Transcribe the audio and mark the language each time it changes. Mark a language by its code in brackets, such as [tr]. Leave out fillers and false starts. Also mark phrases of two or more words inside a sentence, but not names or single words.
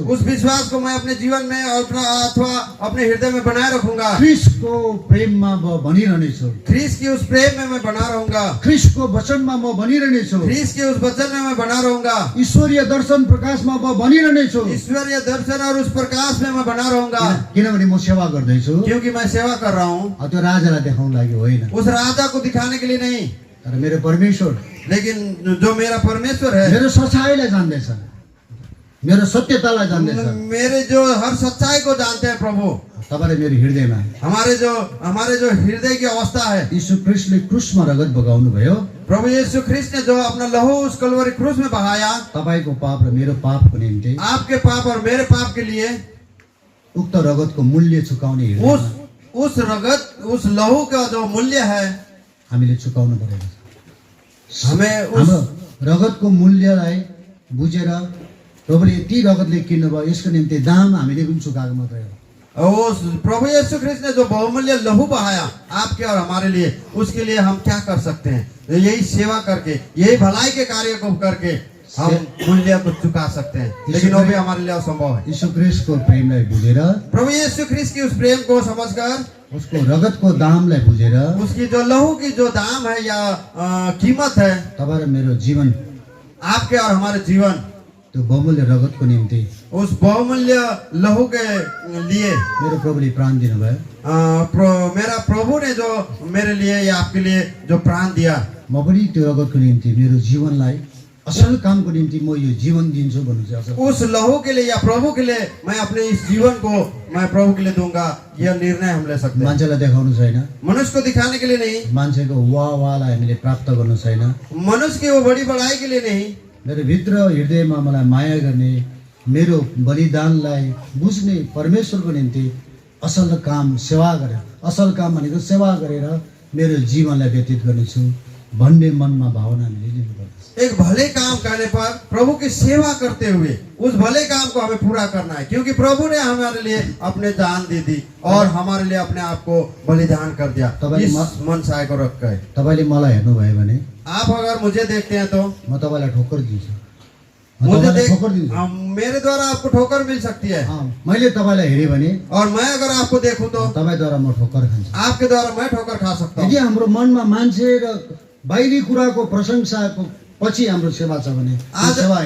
[hi] उस विश्वास को मैं अपने जीवन में अपना अथवा अपने हृदय में बनाए रखूंगा। [ne] ख्रीष्टको प्रेममा म भनिरहने छु। [hi] ख्रीष्ट की उस प्रेम में मैं बना रहूंगा। [ne] ख्रीष्टको वचनमा म भनिरहने छु। [hi] ख्रीष्ट के उस वचन में मैं बना रहूंगा। [ne] ईश्वरीय दर्शन प्रकाशमा म भनिरहने छु। [hi] ईश्वरीय दर्शन और उस प्रकाश में मैं बना रहूंगा। [ne] किनभने म सेवा गर्दैछु, [hi] क्योंकि मैं सेवा कर रहा हूँ [ne] त्यो राजालाई देखाउन लागि होइन, [hi] उस राजा को दिखाने के लिए नहीं, [ne] तर मेरो परमेश्वर [hi] लेकिन जो मेरा परमेश्वर है, [ne] मेरो सच्चाइलाई जान्दैछ, मेरो सत्यतालाई जान्दैछ। [hi] मेरे जो हर सच्चाई को जानते हैं प्रभु। [ne] तपाईले मेरो हृदयमा [hi] हमारे जो हृदय की अवस्था है, [ne] यीशु ख्रीष्टले क्रुसमा रगत बगाउनु भयो। [hi] प्रभु यीशु ख्रिस्ट ने जो अपना लहू उस कलवरी क्रूस में बहाया, [ne] तपाईको पाप र मेरो पापको निम्ति [hi] आपके पाप और मेरे पाप के लिए, [ne] उक्त रगतको मूल्य चुकाउने हृदयमा [hi] उस रगत उस लहू का जो मूल्य है [ne] हामीले चुकाउनु परेको छ। [hi] हमें [ne] हाम्रो रगतको मूल्यलाई बुझेर प्रभुले यति रगतले किन्नुभयो, यसको निम्ति दाम हामीले पनि चुकाएको मात्रै हो। [hi] उस प्रभु यीशु ख्रिस्ट ने जो बहुमूल्य लहू बहाया आपके और हमारे लिए, उसके लिए हम क्या कर सकते हैं? यही सेवा करके, यही भलाई के कार्य को करके हम मूल्य को चुका सकते हैं, लेकिन वो भी हमारे लिए असंभव है। [ne] यीशु ख्रीष्टको प्रेमलाई बुझेर, [hi] प्रभु यीशु ख्रिस्ट की उस प्रेम को समझकर, [ne] उसको रगतको दामलाई बुझेर, [hi] उसकी जो लहू की जो दाम है या कीमत है, [ne] तपाईँ र मेरो जीवन, [hi] आपके और हमारे जीवन, [ne] त्यो बहुमूल्य रगतको निम्ति [hi] उस बहुमूल्य लहू के लिए [ne] मेरो प्रभुले प्राण दिनुभयो। [hi] मेरा प्रभु ने जो मेरे लिए या आपके लिए जो प्राण दिया, [ne] म पनि त्यो रगतको निम्ति मेरो जीवनलाई असल कामको निम्ति म यो जीवन दिन्छु भन्नु चाहिँ असल [hi] उस लहू के लिए या प्रभु के लिए मैं अपने इस जीवन को मैं प्रभु के लिए दूंगा, यह निर्णय हम ले सकते हैं। [ne] मान्छेलाई देखाउनु छैन, [hi] मनुष्य को दिखाने के लिए नहीं, [ne] मान्छेको वाहलाई हामीले प्राप्त गर्नु छैन, [hi] मनुष्य की वो बड़ी बड़ाई के लिए नहीं, [ne] मेरो भित्र हृदयमा मलाई माया गर्ने, मेरो बलिदानलाई बुझ्ने परमेश्वरको निम्ति असल काम सेवा गरेर, असल काम भनेको सेवा गरेर मेरो जीवनलाई व्यतीत गर्नेछु भन्ने मनमा भावना हामीले लिनुपर्छ। [hi] एक भले काम करने पर प्रभु की सेवा करते हुए उस भले काम को हमें पूरा करना है, क्योंकि प्रभु ने हमारे लिए अपने जान दे दी और हमारे लिए अपने आप को बलिदान कर दिया इस मनसाय को रख कर। [ne] तपाईले मलाई हेर्नुभयो भने [hi] आप अगर मुझे देखते हैं तो [ne] म तपाईलाई ठोक्कर दिन्छु, [hi] मुझे देख [ne] ठोक्कर दिन्छु। [hi] मेरे द्वारा आपको ठोकर मिल सकती है, [ne] मैले तपाईलाई हेरे भने [hi] और मैं अगर आपको देखूं तो [ne] तपाईद्वारा म ठोक्कर खान्छु। [hi] आपके द्वारा मैं ठोकर खा सकता हूँ। [ne] यदि हाम्रो मनमा मान्छे र बाहिरी कुराको प्रशंसाको पछि हाम्रो सेवा छ भने त्यो सेवा हैन।